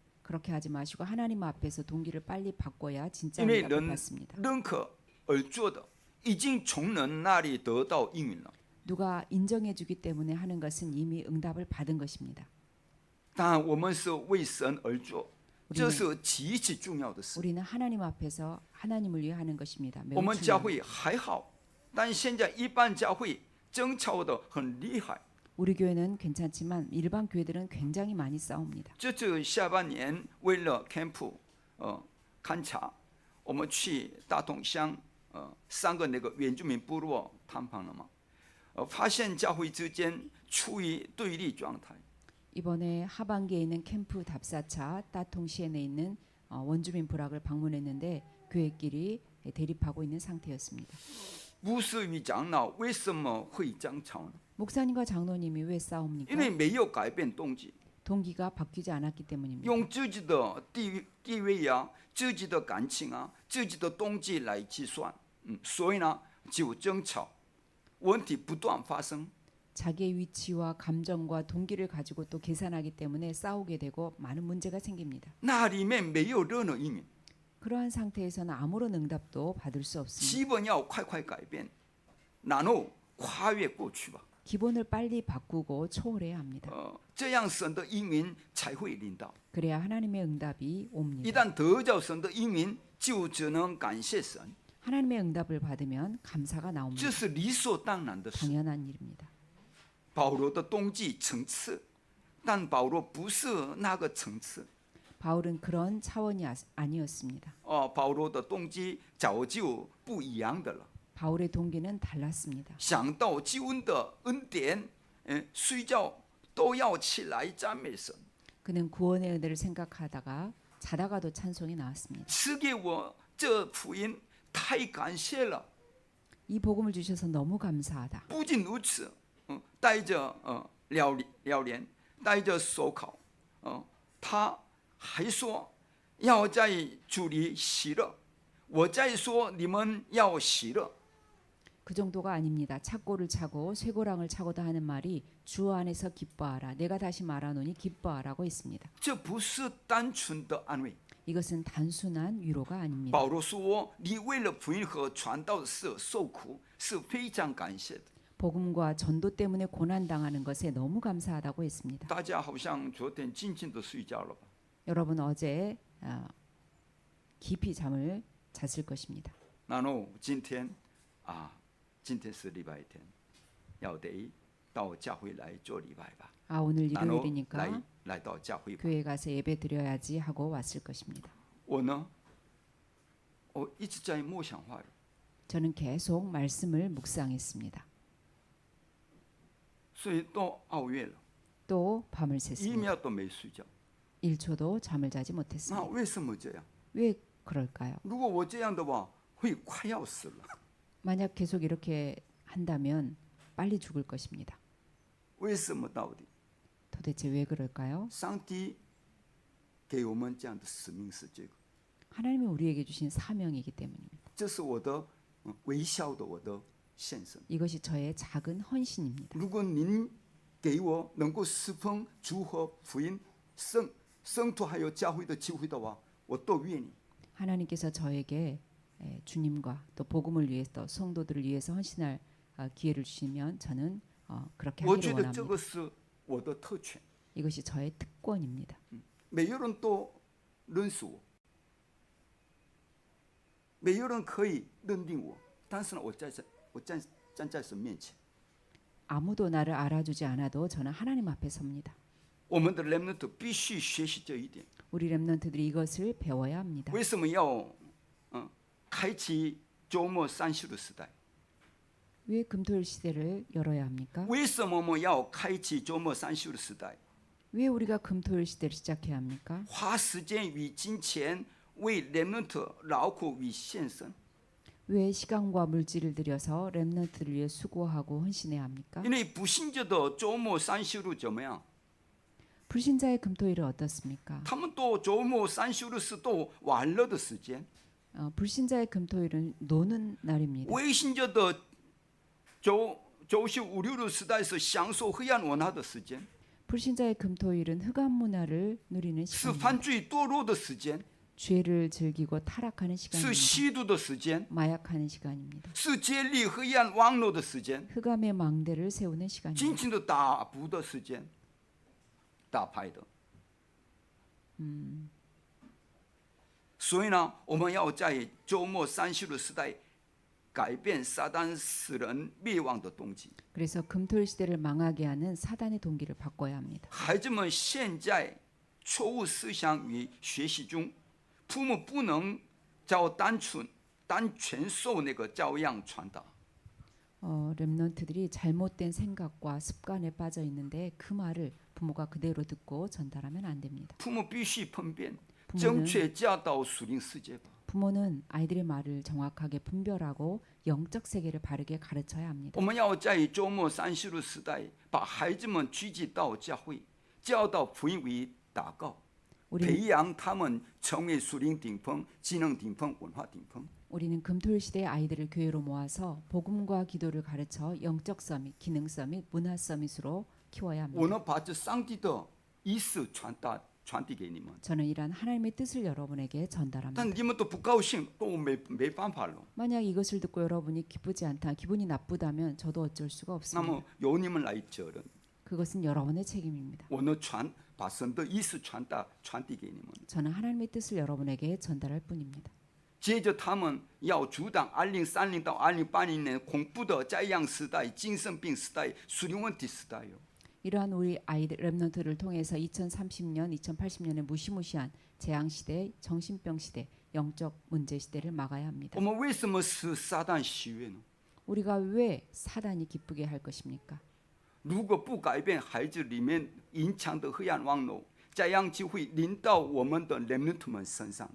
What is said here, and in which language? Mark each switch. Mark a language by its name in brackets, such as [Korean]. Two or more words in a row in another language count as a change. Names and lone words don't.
[Korean] 그렇게 하지 마시고 하나님 앞에서 동기를 빨리 바꿔야 진짜 [Chinese] 因为 [Korean] 응답을 [Chinese] 人 [Korean] 받습니다. [Chinese] 认可而做的，已经从人那里得到应允了。 [Korean] 누가 인정해 주기 때문에 하는 것은 이미 응답을 받은 것입니다. [Chinese] 但我们是为神而做，这是极其重要的事。 [Korean] 우리는 하나님 앞에서 하나님을 위해 하는 것입니다. [Chinese] 我 [Korean] 매우 [Chinese] 们教 [Korean] 중요합니다. [Chinese] 会还好，但现在一般教会争吵的很厉害。 [Korean] 우리 교회는 괜찮지만 일반 교회들은 굉장히 많이 싸웁니다. [Chinese] 这次下半年为了 camp 勘察，我们去大同乡3个那个原住民部落探访了嘛，发现教会之间处于对立状态。 [Korean] 이번에 하반기에 있는 캠프 답사차 따통시엔에 있는 원주민 부락을 방문했는데 교회끼리 대립하고 있는 상태였습니다. [Chinese] 牧师与长老为什么会争吵呢？ [Korean] 목사님과 장로님이 왜 싸웁니까? [Chinese] 因为没有改变动机， [Korean] 동기가 바뀌지 않았기 때문입니다. [Chinese] 用自己的地位啊、自己的感情啊、自己的动机来计算，所以呢就争吵，问题不断发生。 [Korean] 자기의 위치와 감정과 동기를 가지고 또 계산하기 때문에 싸우게 되고 많은 문제가 생깁니다. [Chinese] 那里面没有任何应允， [Korean] 그러한 상태에서는 아무런 응답도 받을 수 없습니다. [Chinese] 基本要快快改变，然后跨越过去吧。 [Korean] 기본을 빨리 바꾸고 초월해야 합니다. [Chinese] 这样神的应允才会临到。 [Korean] 그래야 하나님의 응답이 [Chinese] 一 [Korean] 옵니다. [Chinese] 旦得着神的应允，就只能感谢神， [Korean] 하나님의 응답을 받으면 감사가 나옵니다. [Chinese] 这是理所当然的事。 [Korean] 당연한 일입니다. [Chinese] 保罗的动机层次，但保罗不是那个层次。 [Korean] 바울은 그런 차원이 아니었습니다. [Chinese] 保罗的动机早就不一样的了。 [Korean] 바울의 동기는 달랐습니다. [Chinese] 想到救恩的恩典，睡觉都要起来赞美神， [Korean] 그는 구원의 은혜를 생각하다가 자다가도 찬송이 나왔습니다. [Chinese] 赐给我这福音，太感谢了。 [Korean] 이 복음을 주셔서 너무 감사하다. [Chinese] 不仅如此，带着了连，带着手铐，他还说要在主里喜乐。我再说，你们要喜乐。 [Korean] 그 정도가 아닙니다. 착고를 차고 쇠고랑을 차고도 하는 말이 주 안에서 기뻐하라. 내가 다시 말하노니 기뻐하라고 했습니다. [Chinese] 这不是单纯的安慰。 [Korean] 이것은 단순한 위로가 아닙니다. [Chinese] 保罗说：“你为了福音和传道的事受苦，是非常感谢的。 [Korean] 복음과 전도 때문에 고난 당하는 것에 너무 감사하다고 했습니다. [Chinese] 大家好像昨天静静的睡觉了吧？ [Korean] 여러분 어제 깊이 잠을 잤을 것입니다. [Chinese] 然后今天今天是礼拜天，要得到教会来做礼拜吧。 [Korean] 오늘 [Chinese] 然后 [Korean] 일요일이니까 [Chinese] 来到教会吧。 [Korean] 교회 가서 예배 드려야지 하고 왔을 것입니다. [Chinese] 我呢，我一直在默想话语， [Korean] 저는 계속 말씀을 묵상했습니다. [Chinese] 所以都熬夜了， [Korean] 또 밤을 [Chinese] 一 [Korean] 샜습니다. [Chinese] 秒都没睡觉。 [Korean] 1초도 잠을 자지 [Chinese] 那 [Korean] 못했습니다. [Chinese] 为什么这样？ [Korean] 왜 그럴까요? [Chinese] 如果我这样的话，会快要死了。 [Korean] 만약 계속 이렇게 한다면 빨리 죽을 것입니다. [Chinese] 为什么到底？ [Korean] 도대체 왜 그럴까요? [Chinese] 上帝给我们这样的使命是这个， [Korean] 하나님이 우리에게 주신 사명이기 때문입니다. [Chinese] 这是我的微小的我的献身。 [Korean] 이것이 저의 작은 헌신입니다. [Chinese] 如果您给我能够侍奉主和福音圣徒还有教会的机会的话，我都愿意。 [Korean] 하나님께서 저에게 주님과 또 복음을 위해서 성도들을 위해서 헌신할 기회를 주시면 저는 그렇게 [Chinese] 我 [Korean] 하기를 [Chinese] 觉得这 [Korean] 원합니다. [Chinese] 个是我的特权， [Korean] 이것이 저의 특권입니다. [Chinese] 没有人都认识我，没有人可以认定我，但是呢，我站在神面前。 [Korean] 아무도 나를 알아주지 않아도 저는 하나님 앞에 섭니다. [Chinese] 我们的 remnant 必须学习这一点。 [Korean] 우리 렘넌트들이 이것을 배워야 합니다. [Chinese] 为什么要开启周末三休的时代？ [Korean] 왜 금토일 시대를 열어야 합니까? [Chinese] 为什么我们要开启周末三休的时代？ [Korean] 왜 우리가 금토일 시대를 시작해야 합니까? [Chinese] 花时间与金钱为 remnant 劳苦与献身。 [Korean] 왜 시간과 물질을 들여서 렘넌트를 위해 수고하고 헌신해야 합니까? [Chinese] 因为不信者的周末三休日怎么样？ [Korean] 불신자의 금토일은 어떻습니까? [Chinese] 他们都周末三休日是都玩乐的时间。 [Korean] 불신자의 금토일은 노는 날입니다. [Chinese] 未信者的周休五六日时代是享受黑暗文化的时间， [Korean] 불신자의 금토일은 흑암 문화를 누리는 [Chinese] 是 [Korean] 시간입니다. [Chinese] 犯罪堕落的时间， [Korean] 죄를 즐기고 타락하는 [Chinese] 是 [Korean] 시간입니다. [Chinese] 吸毒的时间， [Korean] 마약하는 시간입니다. [Chinese] 是建立黑暗网络的时间， [Korean] 흑암의 망대를 세우는 [Chinese] 尽 [Korean] 시간입니다. [Chinese] 情的打扑的时间，打牌的。所以呢，我们要在周末三休的时代改变撒旦使人灭亡的动机。 [Korean] 그래서 금토일 시대를 망하게 하는 사단의 동기를 바꿔야 합니다. [Chinese] 孩子们现在错误思想与学习中，父母不能照单全受那个教养传达。 [Korean] 렘넌트들이 잘못된 생각과 습관에 빠져 있는데 그 말을 부모가 그대로 듣고 전달하면 안 됩니다. [Chinese] 父母必须分辨， [Korean] 부모는 [Chinese] 正确教导属灵世界吧。 [Korean] 부모는 아이들의 말을 정확하게 분별하고 영적 세계를 바르게 가르쳐야 합니다. [Chinese] 我们要在周末三休的时代，把孩子们聚集到教会，教导福音为祷告， [Korean] 우리는, [Chinese] 培养他们成为属灵顶峰、技能顶峰、文化顶峰。 [Korean] 우리는 금토일 시대의 아이들을 교회로 모아서 복음과 기도를 가르쳐 영적 서밋, 기능 서밋, 문화 서밋으로 키워야 [Chinese] 我 [Korean] 합니다. [Chinese] 能把这上帝的意思传递给你们， [Korean] 저는 이러한 하나님의 뜻을 여러분에게 전달합니다. [Chinese] 但你们都不高兴，都没办法了。 [Korean] 만약 이것을 듣고 여러분이 기쁘지 않다, 기분이 나쁘다면 저도 어쩔 수가 [Chinese] 那 [Korean] 없습니다. [Chinese] 么由你们来责任。 [Korean] 그것은 여러분의 책임입니다. [Chinese] 我能把神的意思传递给你们。 [Korean] 저는 하나님의 뜻을 여러분에게 전달할 뿐입니다. [Chinese] 接着他们要阻挡2030到2080年恐怖的灾殃时代、精神病时代、属灵问题时代哟。 [Korean] 이러한 우리 아이들 렘넌트를 통해서 2030년, 2080년의 무시무시한 재앙 시대, 정신병 시대, 영적 문제 시대를 막아야 합니다. [Chinese] 我们为什么使撒旦喜悦呢？ [Korean] 우리가 왜 사단이 기쁘게 할 것입니까? [Chinese] 如果不改变孩子里面隐藏的黑暗网络，这样就会临到我们的 remnant 们身上。